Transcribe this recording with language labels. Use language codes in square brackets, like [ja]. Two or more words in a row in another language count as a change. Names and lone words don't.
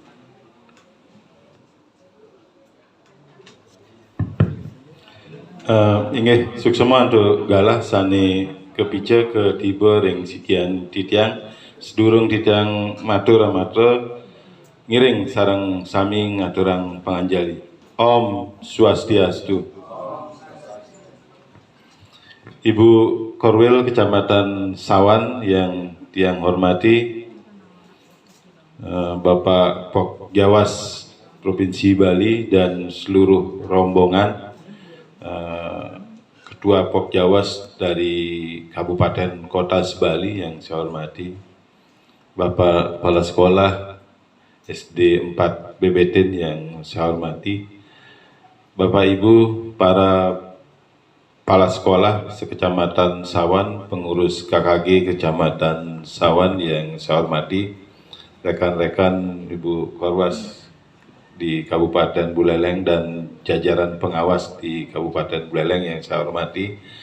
[ban] Inggih suksema untuk galah sane kepice ke tiba ring sikian titiang sedurung titiang matur ngiring sareng sami ngaturang panganjali. Om Swastiastu. [id] Ibu Korwil Kecamatan Sawan yang tiang hormati, Bapak Pok Jawas Provinsi Bali dan seluruh rombongan, Ketua Pok Jawas dari Kabupaten Kota Bali yang saya hormati, Bapak Kepala Sekolah SD 4 BBTN yang saya hormati, Bapak Ibu para kepala sekolah sekecamatan Sawan, pengurus KKG Kecamatan Sawan yang saya hormati, rekan-rekan Ibu Korwas di Kabupaten Buleleng dan jajaran pengawas di Kabupaten Buleleng yang saya hormati,